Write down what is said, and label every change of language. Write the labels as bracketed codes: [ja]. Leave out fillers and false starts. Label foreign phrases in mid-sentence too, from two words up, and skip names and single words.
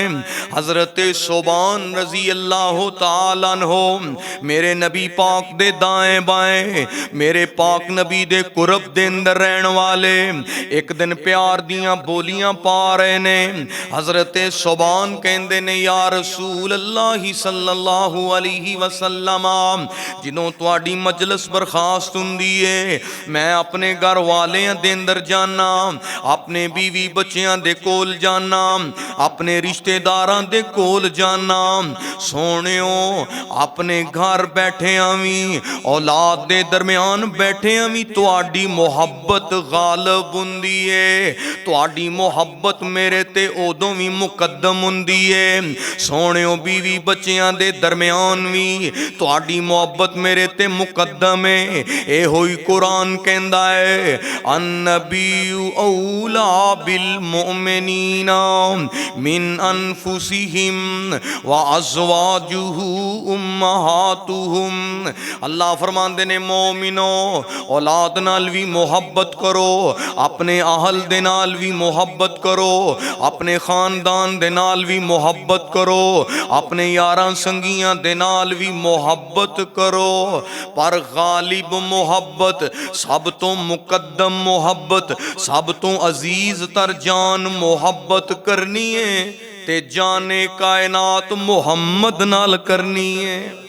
[pa] ਹਜ਼ਰਤ ਸੋਬਾਨ [ar] رضي الله تعالى عنه [pa] ਮੇਰੇ ਨਬੀ ਪਾਕ ਦੇ ਦਾਏਂ ਬਾਏਂ, ਮੇਰੇ ਪਾਕ ਨਬੀ ਦੇ ਕੁਰਬ ਦੇ ਅੰਦਰ ਰਹਨ ਵਾਲੇ, ਏਕ ਦਿਨ ਪਿਆਰ ਦੀਆਂ ਬੋਲੀਆਂ ਪਾ ਰਹੇ ਨੇ। ਹਜ਼ਰਤ ਸੋਬਾਨ ਕਹਿੰਦੇ ਨੇ [ar] يا رسول الله صلى الله عليه وسلم, [pa] ਜਿਦੋਂ ਤੁਹਾਡੀ ਮਜਲਿਸ ਬਰਖ਼ਾਸਤ ਹੁੰਦੀ ਹੈ ਮੈਂ ਅਪਨੇ ਘਰ ਵਾਲੀਆਂ ਦੇ ਅੰਦਰ ਜਾਨਾ, ਅਪਨੇ ਬੀਵੀ ਬੱਚੀਆਂ ਦੇ ਕੋਲ ਜਾਨਾ, ਅਪਨੇ ਰਿਸ਼ਤੇਦਾਰਾਂ ਦੇ ਕੋਲ ਜਾਨਾ। ਸੋਹਣਿਓ ਅਪਨੇ ਘਰ ਬੈਠੀਆਂ ਭੀ, ਔਲਾਦ ਦੇ ਦਰਮਿਆਨ ਬੈਠੀਆਂ ਭੀ ਤੁਹਾਡੀ ਮੁਹੱਬਤ ਗ਼ਾਲਬ ਹੁੰਦੀ ਹੈ, ਤੁਹਾਡੀ ਮੁਹੱਬਤ ਮੇਰੇ ਤੇ ਉਦੋਂ ਭੀ ਮੁਕੱਦਮ ਹੁੰਦੀ ਹੈ। ਸੋਹਣਿਓ ਬੀਵੀ ਬੱਚੀਆਂ ਦੇ ਦਰਮਿਆਨ ਭੀ ਤੁਹਾਡੀ ਮੁਹੱਬਤ ਮੇਰੇ ਤੇ ਮੁਕੱਦਮ ਹੈ। ਏ ਹੋਈ ਕੁਰਾਨ ਕਹਿੰਦਾ ਹੈ [ar] النبي أولى بالمؤمنين من أنفسهم وأزواجه أمهاتهم. [pa] ਅੱਲਾਹ ਫ਼ਰਮਾਂਦੇ ਨੇ ਮੋਮਿਨੋ ਔਲਾਦ ਨਾਲ ਭੀ ਮੋਹੱਬਤ ਕਰੋ, ਅਪਨੇ ਅਹਲ ਦੇ ਨਾਲ ਭੀ ਮੋਹੱਬਤ ਕਰੋ, ਅਪਨੇ ਖ਼ਾਨਦਾਨ ਦੇ ਨਾਲ ਭੀ ਮੋਹੱਬਤ ਕਰੋ, ਅਪਨੇ ਯਾਰਾਂ ਸੰਗੀਆਂ ਦੇ ਨਾਲ ਭੀ ਮੋਹੱਬਤ ਕਰੋ, ਪਰ ਗ਼ਾਲਿਬ ਮੋਹੱਬਤ, ਸਬ ਤੋ ਮੁਕੱਦਮ ਮੋਹੱਬਤ, ਸਬ ਤੋ ਅਜ਼ੀਜ਼ ਤਰ ਜਾਨ ਮੋਹੱਬਤ ਕਰਨੀ ਹੈ ਤੇ ਜਾਨੇ ਕਾਇਨਾਤ ਮੁਹੰਮਦ ਨਾਲ ਕਰਨੀ ਹੈ।